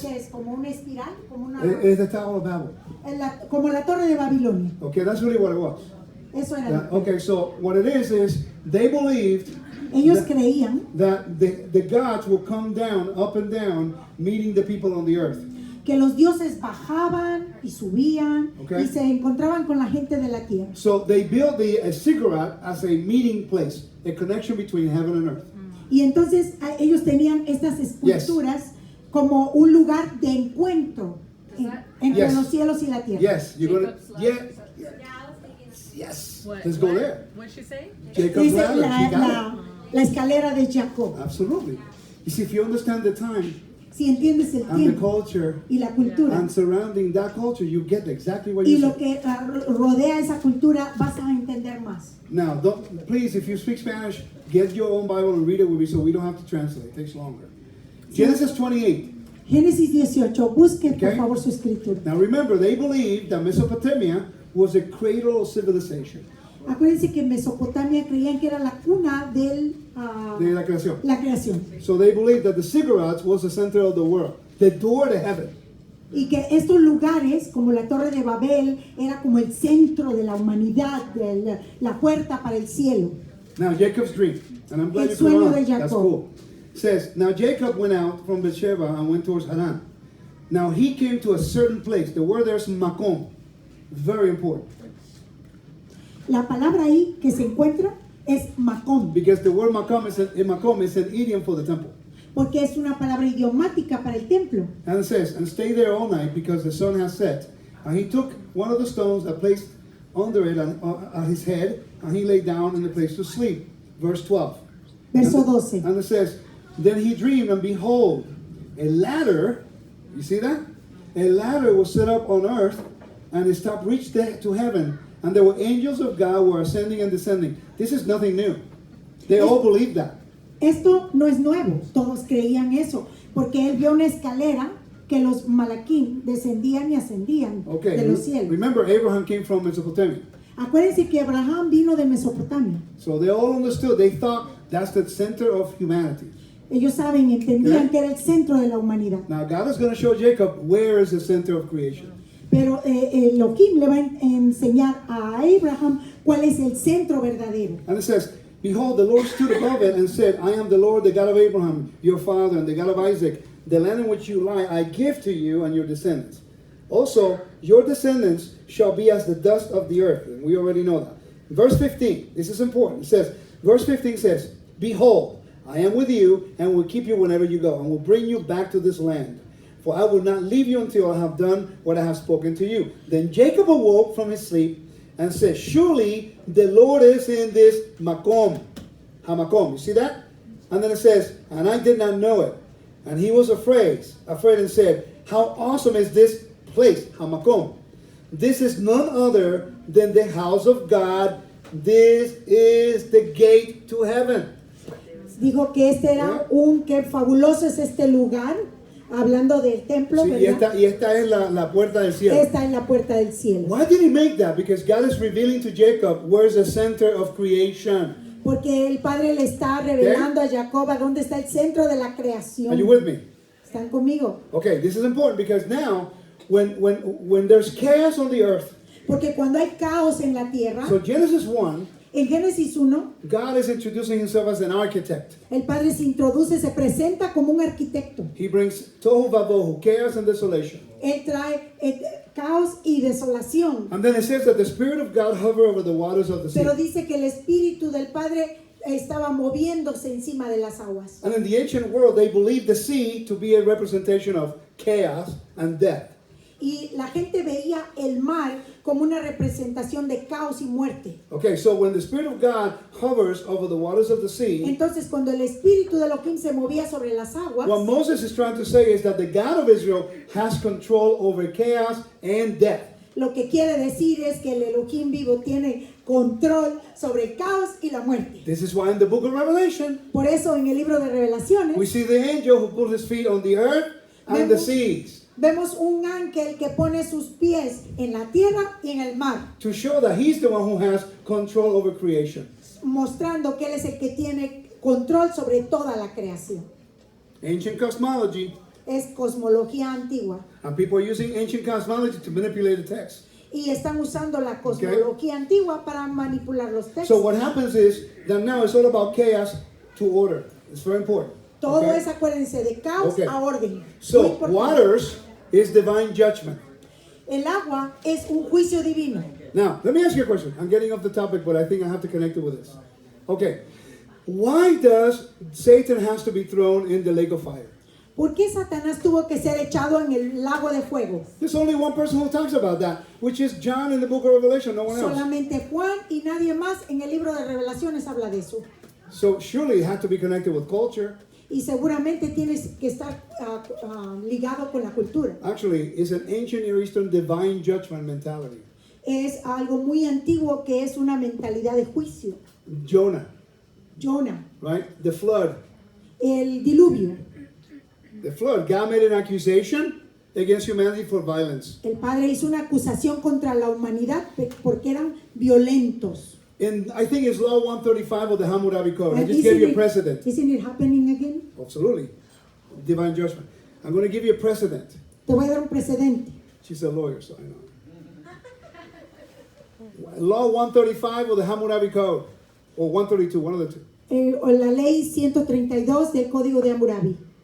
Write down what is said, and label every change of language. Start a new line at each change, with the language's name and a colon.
Spanish: que es como una espiral, como una
English: the Tower of Babel.
Spanish: como la torre de Babilonia.
English: Okay, that's really what it was.
Spanish: Eso era.
English: Okay, so what it is they believed
Spanish: Ellos
English: that-
Spanish: creían
English: that the gods will come down, up and down, meeting the people on the earth.
Spanish: que los dioses bajaban y subían
English: Okay.
Spanish: y se encontraban con la gente de la tierra.
English: So they built the ziggurat as a meeting place, a connection between heaven and earth.
Spanish: Y entonces ellos tenían estas esculturas como un lugar de encuentro entre
English: Yes.
Spanish: los cielos y la tierra.
English: Yes, you're gonna. Jacob's ladder. Yes. What? Let's go What? there. What'd she say? Jacob's
Spanish: Dice
English: ladder.
Spanish: la,
English: She got
Spanish: la- la escalera de Jacob.
English: it. Absolutely. You see, if you understand the time
Spanish: Si entiendes el
English: and the
Spanish: tiempo
English: culture
Spanish: y la cultura
English: and surrounding that culture, you get exactly what
Spanish: y
English: you
Spanish: lo
English: said.
Spanish: que rodea esa cultura, vas a entender más.
English: Now, please, if you speak Spanish, get your own Bible and read it with me, so we don't have to translate. It takes longer. Genesis 28.
Spanish: Génesis 18, busquen por
English: Okay.
Spanish: favor su escritura.
English: Now, remember, they believed that Mesopotamia was a cradle of civilization.
Spanish: Acuérdense que en Mesopotamia creían que era la cuna de De la creación. la creación.
English: So they believed that the ziggurats was the center of the world, the door to heaven.
Spanish: Y que estos lugares, como la Torre de Babel, era como el centro de la humanidad, la puerta para el cielo.
English: Now Jacob's dream, and I'm glad
Spanish: El
English: you
Spanish: sueño de
English: on. That's
Spanish: Jacob.
English: cool. It says, now Jacob went out from Beersheba and went towards Haran. Now he came to a certain place. The word there is makom. Very important.
Spanish: La palabra ahí que se encuentra es Macón,
English: Because the word makom is an idiom for the temple.
Spanish: porque es una palabra idiomática para el templo.
English: And it says, and stay there all night because the sun has set. And he took one of the stones and placed under it at his head, and he lay down in the place to sleep. Verse 12.
Spanish: Verso 12.
English: And it says, then he dreamed, and behold, a ladder, you see that? A ladder was set up on earth, and its top reached to heaven, and there were angels of God who were ascending and descending. This is nothing new. They all believe that.
Spanish: Esto no es nuevo, todos creían eso, porque él vio una escalera que los malaquín descendían y ascendían
English: Okay,
Spanish: de los cielos.
English: remember Abraham came from Mesopotamia.
Spanish: Acuérdense que Abraham vino de Mesopotamia.
English: So they all understood. They thought that's the center of humanity.
Spanish: Ellos saben, entendían
English: Yeah.
Spanish: que era el centro de la humanidad.
English: Now God is going to show Jacob where is the center of creation.
Spanish: Pero Elohim le va a enseñar a Abraham cuál es el centro verdadero.
English: And it says, behold, the Lord stood above it and said, I am the Lord, the God of Abraham, your father, and the God of Isaac. The land in which you lie, I give to you and your descendants. Also, your descendants shall be as the dust of the earth. And we already know that. Verse 15, this is important. It says, verse 15 says, behold, I am with you and will keep you whenever you go and will bring you back to this land. For I will not leave you until I have done what I have spoken to you. Then Jacob awoke from his sleep and said, surely the Lord is in this Makom. Hamakom. You see that? And then it says, and I did not know it. And he was afraid and said, how awesome is this place, Hamakom. This is none other than the house of God. This is the gate to heaven.
Spanish: Dijo que este era que fabuloso es este lugar, hablando del templo, Sí, ¿verdad? y esta es la puerta del cielo. Esta es la puerta del cielo.
English: Why did he make that? Because God is revealing to Jacob where's the center of creation.
Spanish: Porque el Padre le está revelando a Jacob a dónde está el centro de la creación.
English: Are you with me?
Spanish: ¿Están conmigo?
English: Okay, this is important because now when there's chaos on the earth,
Spanish: Porque cuando hay caos en la tierra,
English: so Genesis 1,
Spanish: en Génesis 1,
English: God is introducing himself as an architect.
Spanish: el Padre se introduce, se presenta como un arquitecto.
English: He brings tohu vabohu, chaos and desolation.
Spanish: Él trae caos y desolación.
English: And then it says that the Spirit of God hovered over the waters of the sea.
Spanish: Pero dice que el Espíritu del Padre estaba moviéndose encima de las aguas.
English: And in the ancient world, they believed the sea to be a representation of chaos and death.
Spanish: Y la gente veía el mar como una representación de caos y muerte.
English: Okay, so when the Spirit of God hovers over the waters of the sea,
Spanish: Entonces, cuando el Espíritu de Elohim se movía sobre las aguas,
English: what Moses is trying to say is that the God of Israel has control over chaos and death.
Spanish: lo que quiere decir es que el Elohim vivo tiene control sobre el caos y la muerte.
English: This is why in the book of Revelation,
Spanish: Por eso en el libro de Revelaciones
English: we see the angel who put his feet on the earth and the
Spanish: Vemos-
English: seas
Spanish: vemos un ángel que pone sus pies en la tierra y en el mar,
English: to show that he's the one who has control over creation.
Spanish: mostrando que él es el que tiene control sobre toda la creación.
English: Ancient cosmology,
Spanish: Es cosmología antigua.
English: and people are using ancient cosmology to manipulate the text.
Spanish: Y están usando la cosmología antigua para manipular los textos.
English: So what happens is that now it's all about chaos to order. It's very important.
Spanish: Todo
English: okay?
Spanish: es, acuérdense, de caos
English: Okay.
Spanish: a orden. Muy
English: So
Spanish: importante.
English: waters is divine judgment.
Spanish: El agua es un juicio divino.
English: Now, let me ask you a question. I'm getting off the topic, but I think I have to connect it with this. Okay. Why does Satan has to be thrown in the lake of fire?
Spanish: ¿Por qué Satanás tuvo que ser echado en el lago de fuego?
English: There's only one person who talks about that, which is John in the book of Revelation, no one else.
Spanish: Solamente Juan y nadie más en el libro de Revelaciones habla de eso.
English: So surely it had to be connected with culture.
Spanish: Y seguramente tienes que estar ligado con la cultura.
English: Actually, it's an ancient Near Eastern divine judgment mentality.
Spanish: Es algo muy antiguo que es una mentalidad de juicio.
English: Jonah, Jonah, right? The flood.
Spanish: el diluvio.
English: The flood. God made an accusation against humanity for violence. El Padre hizo una acusación contra la humanidad porque eran violentos. And I think it's Law 135 of the Hammurabi Code. I And just gave you a precedent. Isn't it happening again? Absolutely. Divine judgment. I'm going to give you a precedent.
Spanish: Te voy a dar un precedente.
English: She's a lawyer, so I know. Law 135 or the Hammurabi Code, or 132, one of the two.
Spanish: O la ley 132 del Código de Hammurabi.